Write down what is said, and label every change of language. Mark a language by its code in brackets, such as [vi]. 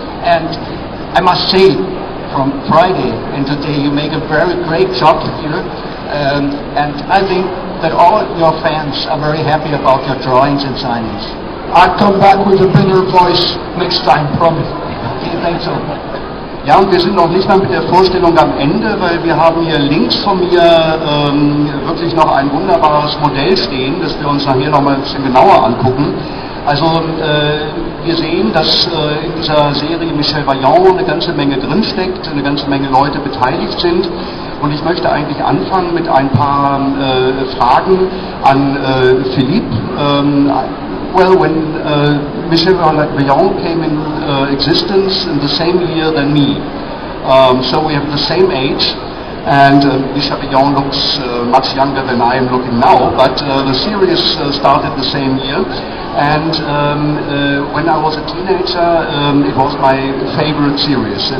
[en] And I must say, from Friday and today, you make a very great job here. And I think that all your fans are very happy about your drawings and signings. I'll come back with a better voice next time, promise. Okay, thanks so much. [de] Ja, und wir sind noch nicht mal mit der Vorstellung am Ende, weil wir haben hier links von mir wirklich noch ein wunderbares Modell stehen, das wir uns nachher noch mal ein bisschen genauer angucken. Also wir sehen, dass in dieser Serie Michel Vaillant eine ganze Menge drinsteckt, eine ganze Menge Leute beteiligt sind. Und ich möchte eigentlich anfangen mit ein paar Fragen an Philippe. [en] Well, when Michel Vaillant came in existence in the same year than me, so we have the same age, and Michel Vaillant looks much younger than I am looking now, but the series started the same year, and when I was a teenager, it was my favorite series.